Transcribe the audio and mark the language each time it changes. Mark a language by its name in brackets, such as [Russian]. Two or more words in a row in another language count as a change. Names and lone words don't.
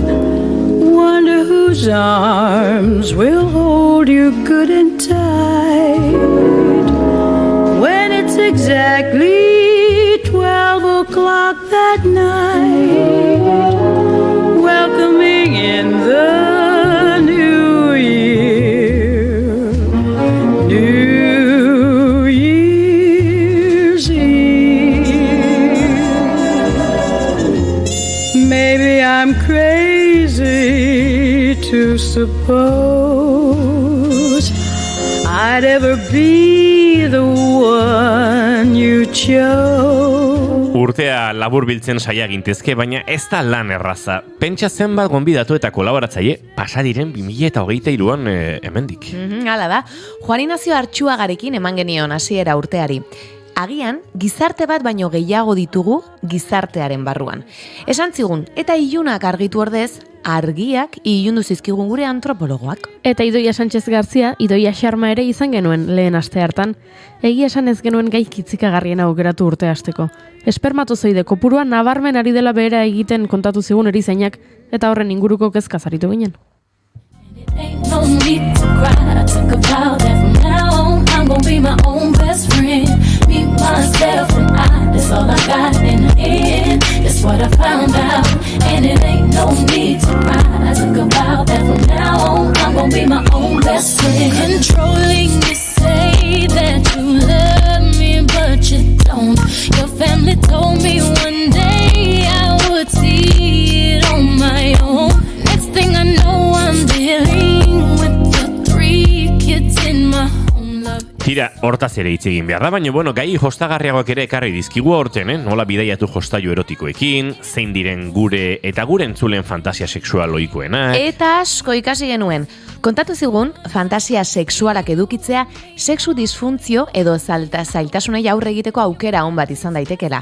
[English] Wonder whose arms will hold you good and tight when it's exactly 12 o'clock that night, welcoming in the new year, New Year's Eve. Maybe I'm crazy to suppose I'd ever be the one you chose. [Basque] Urtea labur biltzen saia gintezke, baina ez da lan erraza. Pentsa zenbat gonbidatu eta kolaboratzaile pasadiren 2023an hemendik. Hala da, Juan Ignacio Artxuagarekin eman genion hasiera urteari. Agian, gizarte bat baino gehiago ditugu gizartearen barruan. Esan zigun, eta ilunak argitu ordez, argiak ilundu zizkigun gure antropologoak. Eta Idoia Sánchez Garzia, Idoia Xarma ere izan genuen lehen aste hartan. Egia esan ez genuen gai kitzikagarrien aukeratu urte hasteko. Espermatozoide kopurua nabarmen ari dela behera egiten kontatu zigun erizainak, eta horren inguruko kezkaz aritu ginen. [English] Ain't no need to cry. I took a vow that from now on I'm gonna be my own best friend. Be myself and that's all I got in the end. That's what I found out. And it ain't no need to cry. I took a vow that from now on I'm gonna be my own best friend. Controlling, you say that you love me, but you don't. Your family told me one day I would see it on my own. Next thing I know I'm dealing with the 3 kids in my home love. [Basque] Tira, hortaz ere hitz egin behar da, baina bueno, gai jostagarriagoak ere ekarri dizkigu aurten, nola bidaiatu jostailu erotikoekin, zein diren gure eta gure entzulen fantasia sexual ohikoenak. Eta asko ikasi genuen. Kontatu zigun, fantasia sexualak edukitzea, sexu disfuntzio edo zailtasunei aurre egiteko aukera on bat izan daitekela.